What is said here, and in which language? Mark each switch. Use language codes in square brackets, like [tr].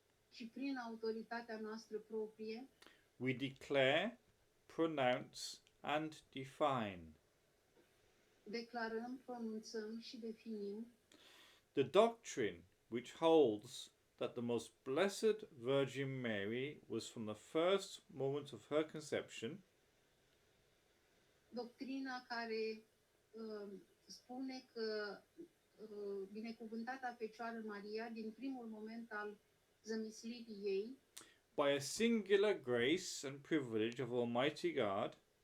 [ro] și prin autoritatea noastră proprie, [en] we declare, pronounce, and define [ro] declarăm, pronunțăm și definim [en] the doctrine which holds that the most blessed Virgin Mary was from the first moment of her conception [ro] doctrina care spune că binecuvântata Fecioară Maria, din primul moment al zămislirii ei, [en] by a singular grace and privilege of Almighty God,